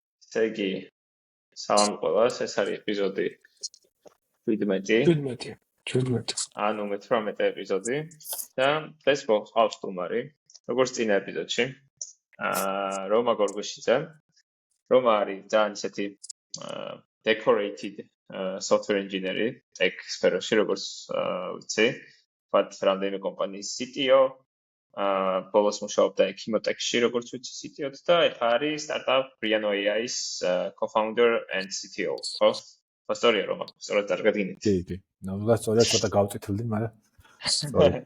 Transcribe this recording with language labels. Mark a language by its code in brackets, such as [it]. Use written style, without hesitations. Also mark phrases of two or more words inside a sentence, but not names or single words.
[ka] ესე იგი, სალამ ყველას, ეს არის ეპიზოდი 17. 17. ანუ 18 ეპიზოდი და დღეს მოყავს სტუმარი, როგორც წინა ეპიზოდში. რომა გორგოშიძე. რომა არის ძალიან ისეთი [en] decorated software engineer tech [ka] სფეროში, როგორც ვიცი, ვთქვათ, რამდენიმე კომპანიის CTO, ბოლოს მუშაობდა Ekimotech-ში, როგორც ვიცი, CTO-თ და ეხლა არის startup Briano AI-ის [en] co-founder and CTO. [ka] ხო? სწორია რომა, სწორად კარგად გინით. კი. ნუ სწორად ცოტა გავწითლდი, მაგრამ სწორად.